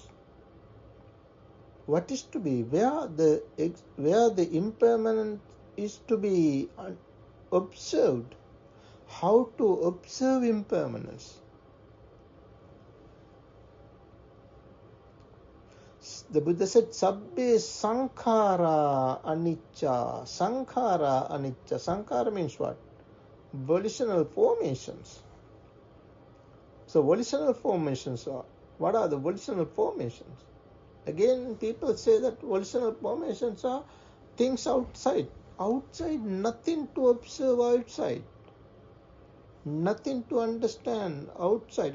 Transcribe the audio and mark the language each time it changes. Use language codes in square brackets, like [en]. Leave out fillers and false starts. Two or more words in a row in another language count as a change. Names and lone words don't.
[en] What is to be, where the impermanent is to be observed, how to observe impermanence. The Buddha said, [pi] Sabbe sankhara anicca. Sankhara anicca. [en] Sankhara means what? Volitional formations. So volitional formations are, what are the volitional formations? Again, people say that volitional formations are things outside. Outside, nothing to observe outside. Nothing to understand outside.